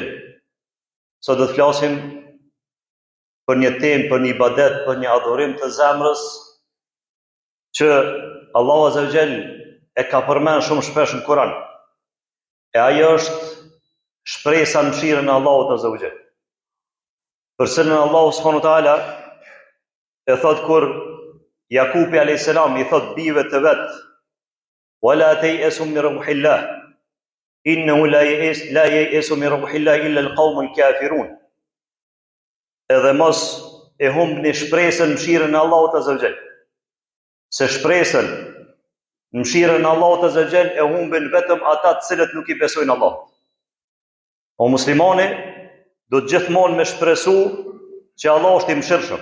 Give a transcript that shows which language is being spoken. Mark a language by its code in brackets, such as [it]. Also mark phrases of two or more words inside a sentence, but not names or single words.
[sq] Sot do të flasim për një temë, për një ibadet, për një adhurim të zemrës që Allahu [ar] عز وجل [sq] e ka përmend shumë shpesh në Kur'an. E ajo është shpresa në mëshirën e Allahut [ar] عز وجل. [sq] Për cilën Allahu [ar] سبحانه وتعالى [sq] e thot kur Jakubi [ar] عليه السلام [sq] i thot bijve të vet: [ar] "ولا تيأسوا من روح الله إنه لا ييأس من روح الله إلا القوم الكافرون." [sq] Edhe mos e humbni shpresën në mëshirën e Allahut [ar] عز وجل. [sq] Se shpresën në mëshirën e Allahut [ar] عز وجل [sq] e humbin vetëm ata të cilët nuk i besojnë Allahut. O muslimani do të gjithmonë me shpresu që Allah është i mëshirshëm.